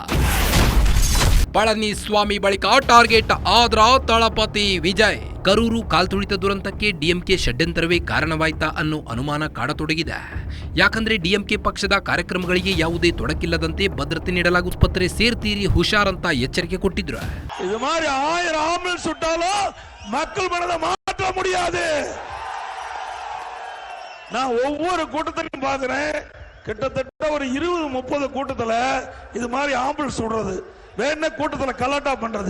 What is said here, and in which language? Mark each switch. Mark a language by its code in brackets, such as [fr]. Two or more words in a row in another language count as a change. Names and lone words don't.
[kn] ಪಳನಿಸ್ವಾಮಿ ಬಳಿಕ ಟಾರ್ಗೆಟ್ ಆದ್ರ ತಳಪತಿ ವಿಜಯ್. ಕರೂರು ಕಾಲ್ತುಳಿತ ದುರಂತಕ್ಕೆ ಡಿಎಂಕೆ ಷಡ್ಯಂತರವೇ ಕಾರಣವಾಯ್ತಾ ಅನ್ನೋ ಅನುಮಾನ ಕಾಡತೊಡಗಿದೆ. ಯಾಕಂದ್ರೆ ಡಿಎಂಕೆ ಪಕ್ಷದ ಕಾರ್ಯಕ್ರಮಗಳಿಗೆ ಯಾವುದೇ ತೊಡಕಿಲ್ಲದಂತೆ ಭದ್ರತೆ ನೀಡಲಾಗುವುದು. ಆಸ್ಪತ್ರೆ ಸೇರ್ತೀರಿ ಹುಷಾರಂತ ಎಚ್ಚರಿಕೆ ಕೊಟ್ಟಿದ್ರು. [ta] இது மாதிரி 1000 ஆம்புலன்ஸ் விட்டாலும் மக்கள் மனதை மாற்ற முடியாது. நான் ஒவ்வொரு கூட்டத்திலையும் பாக்குறேன், கிட்டத்தட்ட ஒரு 20-30 கூட்டத்துல இது மாதிரி ஆம்புலன்ஸ் விடுறது, வேணா கூட்டத்துல கலாட்டா பண்றது.